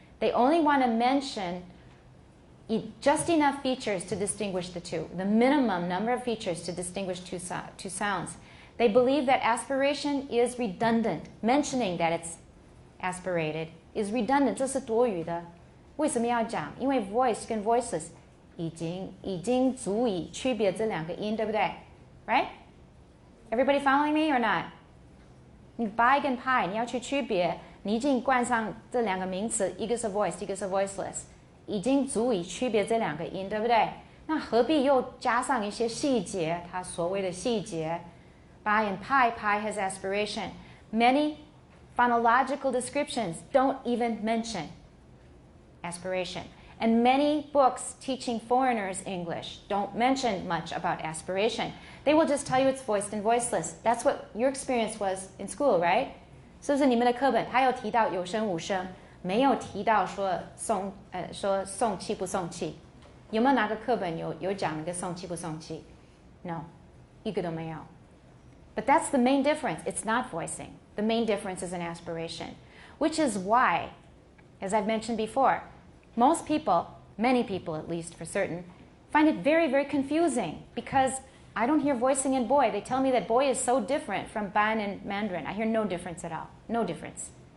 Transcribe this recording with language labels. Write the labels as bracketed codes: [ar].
[en] They only want to mention just enough features to distinguish the two, the minimum number of features to distinguish two sounds. They believe that aspiration is redundant. Mentioning that it's aspirated is redundant. [zh] 这是多余的。为什么要讲？因为 voice 跟 voiceless 已经足以区别这两个音，对不对？ [en] Right? Everybody following me or not? [zh] 你 bai 跟 pai 你要去区别，你已经冠上这两个名词，一个是 voice， 一个是 voiceless。已经足以区别这两个音，对不对？那何必又加上一些细节？它所谓的细节 [en] ，bai and pai has aspiration. Many phonological descriptions don't even mention aspiration. And many books teaching foreigners English don't mention much about aspiration. They will just tell you it's voiced and voiceless. That's what your experience was in school, right? [zh] 是不是你们的课本它有提到有声无声？没有提到说送气不送气，有没有哪个课本有讲那个送气不送气 ？No， 一个都没有。 [en] But that's the main difference. It's not voicing. The main difference is an aspiration, which is why, as I've mentioned before, most people, many people at least for certain, find it very, very confusing because I don't hear voicing in boy. They tell me that boy is so different from ban and Mandarin. I hear no difference at all. No difference.